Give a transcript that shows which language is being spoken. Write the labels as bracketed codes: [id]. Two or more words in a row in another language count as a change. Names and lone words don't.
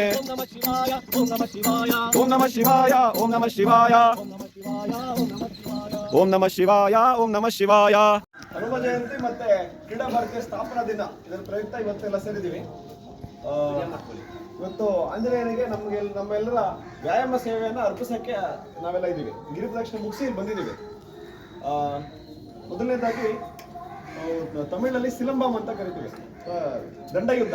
[sa] ओम नमः शिवाय, ओम नमः शिवाय, ओम नमः शिवाय ओम नमः शिवाय ओम नमः शिवाय, ओम नमः शिवाय। ಓಂ ನಮಃ ಶಿವಾಯ ಓಂ ನಮಃ ಶಿವಾಯ. [kn] ಹನುಮ ಜಯಂತಿ ಮತ್ತೆ ಕ್ರೀಡಾ ಭಾರತೀಯ ಸ್ಥಾಪನಾ ದಿನ ಇದರ ಪ್ರಯುಕ್ತ ಇವತ್ತೆಲ್ಲ ಸೇರಿದ್ದೀವಿ. ಇವತ್ತು ಆಂಜನೇಯನಿಗೆ ನಮ್ಮೆಲ್ಲರ ವ್ಯಾಯಾಮ ಸೇವೆಯನ್ನು ಅರ್ಪಿಸಕ್ಕೆ ನಾವೆಲ್ಲ ಇದ್ದೀವಿ. ಗಿರಿ ಪ್ರದಕ್ಷಿಣೆ ಮುಗಿಸಿ ಇಲ್ಲಿ ಬಂದಿದ್ದೀವಿ. ಮೊದಲನೇದಾಗಿ ತಮಿಳಲ್ಲಿ ಸಿಲಂಬಂ ಅಂತ ಕರಿತೀವಿ, ದಂಡಯುದ್ಧ.